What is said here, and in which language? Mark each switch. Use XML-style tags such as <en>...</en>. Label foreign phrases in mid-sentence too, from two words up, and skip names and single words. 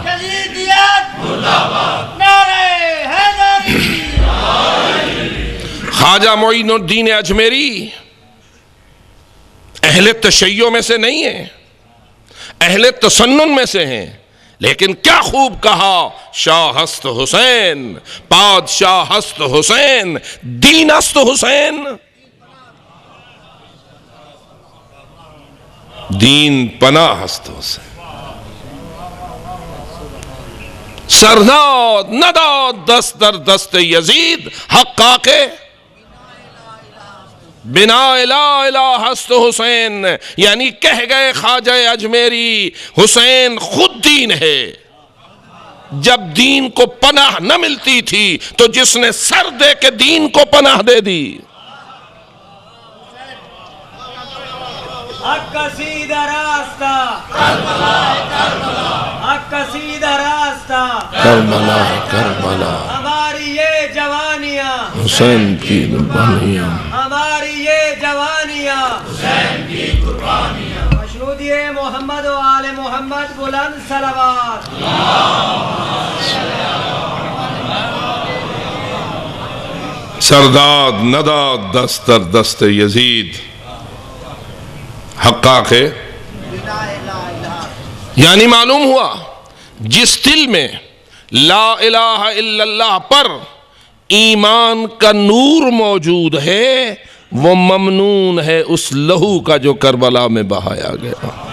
<ur>جدیدیت مرد آباد، نعرہ حیدری۔ خواجہ معین الدین اجمیری اہل تشیع میں سے نہیں ہیں، اہل تسنن میں سے ہیں، لیکن کیا خوب کہا،</ur> <fa>شاہ است حسین، بادشاہ است حسین، دین است حسین، دین پناہ است حسین۔ سرداد نداد دست در دست یزید، حقا کے بنا لا الہ است حسین،</fa> <ur>یعنی کہہ گئے خواجہ اجمیری حسین خود دین ہے۔ جب دین کو پناہ نہ ملتی تھی تو جس نے سر دے کے دین کو پناہ دے دی۔ حق کا سیدھا راستہ، حق کا سیدھا راستہ، کربلا کربلا، ہماری یہ جوانیاں، حسین کی قربانیاں، ہماری یہ جوانیاں، حسین کی قربانیاں۔ مشہودی محمد و آل محمد، بلند صلوات۔</ur> <fa>سرداد نداد دست در دست یزید، حقا کے،</fa> <ur>یعنی معلوم ہوا جس دل میں</ur> <ar>لا الہ الا اللہ</ar> <ur>پر ایمان کا نور موجود ہے وہ ممنون ہے اس لہو کا جو کربلا میں بہایا گیا،</ur>